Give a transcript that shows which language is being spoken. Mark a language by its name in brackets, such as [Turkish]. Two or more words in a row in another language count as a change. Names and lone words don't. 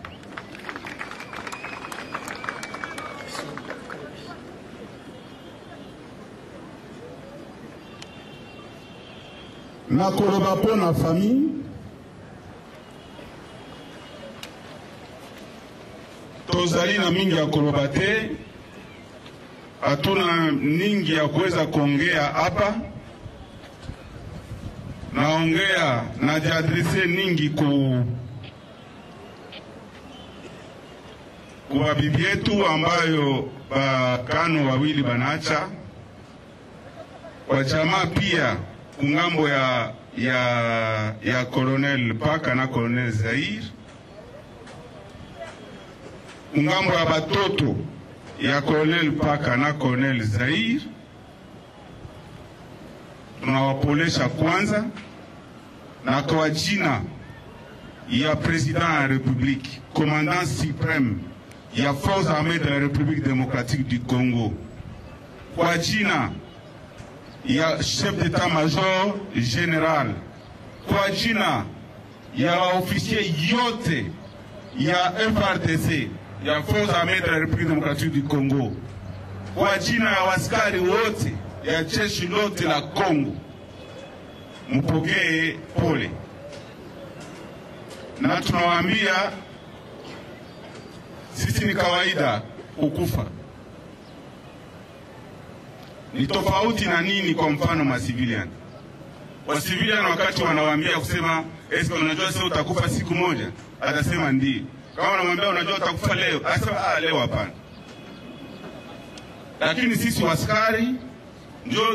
[Lingala] nakoloba mpo na famille tozali na mingi ya koloba te [Swahili] hatuna ningi ya kuweza kuongea hapa naongea najiadrese ningi kwa bibi yetu ambayo bakano wawili banacha kwa jamaa pia kungambo ya Colonel Paka na Colonel Zaire kungambo ya batoto ya Colonel Paka na Colonel Zaire tunawapolesha kwanza na kwa jina ya [French] President de la République Commandant suprême [Swahili] ya [French] Forces armées de la République démocratique du Congo [Swahili] kwa jina ya [French] chef d'état-major [Swahili] général kwa jina ya officier yote ya FRDC ya [French] Forces armées de la République démocratique du Congo [Swahili] kwa jina ya waskari wote ya jeshi lote la Congo mpokee pole na tunawaambia sisi ni kawaida kukufa ni tofauti na nini kwa mfano masivilian wa civilian wakati wanawaambia kusema eske unajua sasa utakufa siku moja atasema ndiyo kama wanamwambia unajua utakufa leo asema leo hapana lakini sisi waskari ndio